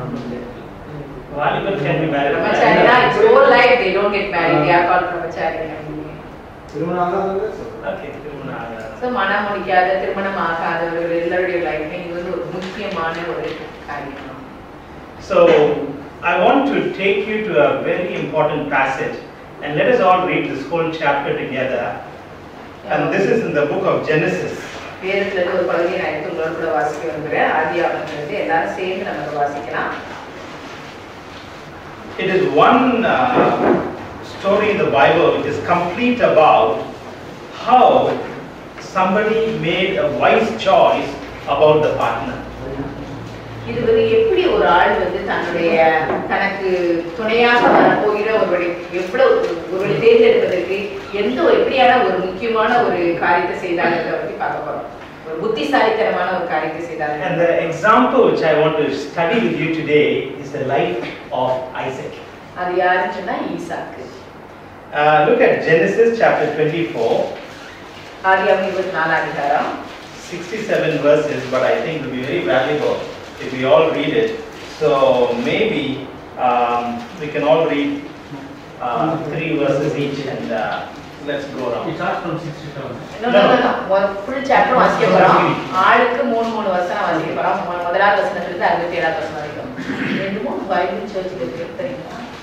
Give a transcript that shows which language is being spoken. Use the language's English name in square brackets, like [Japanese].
[English] Volleyball can be married. Brahmacharya, it's whole life they don't get married. They are called brahmacharya. Okay, [Tamil] So மனம் முடிக்காத திருமணம் ஆகாதவர்கள் எல்லாருடைய லைஃப்ல இது வந்து ஒரு முக்கியமான ஒரு காரியம். [English] So I want to take you to a very important passage, and let us all read this whole chapter together. And this is in the book of Genesis. [Tamil] வேதத்துல இருந்து ஒரு பகுதியை நான் எடுத்து உங்களோட கூட வாசிக்க விரும்புகிறேன். ஆதியாகமத்திலிருந்து எல்லாரும் சேர்ந்து நம்ம வாசிக்கலாம். [English] It is one story in the Bible which is complete about how somebody made a wise choice about the partner. [Tamil] இது வந்து எப்படி ஒரு ஆள் வந்து தனக்கு துணையாக வரப்போகிற ஒருவரை ஒருவரை தேர்ந்தெடுப்பதற்கு எப்படியான ஒரு முக்கியமான ஒரு காரியத்தை செய்தாங்க பற்றி பார்க்க போறோம். ஒரு புத்திசாலித்தனமான ஒரு காரியத்தை செய்தாங்க. [English] And the example which I want to study with you today is the life of Isaac. [Tamil] அது யாருன்னு சொன்னா ஈசாக்கு. [English] Look at Genesis chapter 24. [Tamil] ஆதியாகமம் 24 அதிகாரம். [English] 67 verses, but I think it will be very valuable if we all read it. So maybe we can all read 3 verses each, and let's go around. It starts from 67. No. [Tamil] ஒரு [English] full chapter [Tamil] வாசிக்க போறோம். ஆளுக்கு 3 வசனம் வாசிக்க போறோம். முதலாவது வசனத்துல இருந்து 67வது வசனம் வரைக்கும். ரெண்டு மூணு பைபிள் சர்ச்சில் இருக்கு தெரியுமா?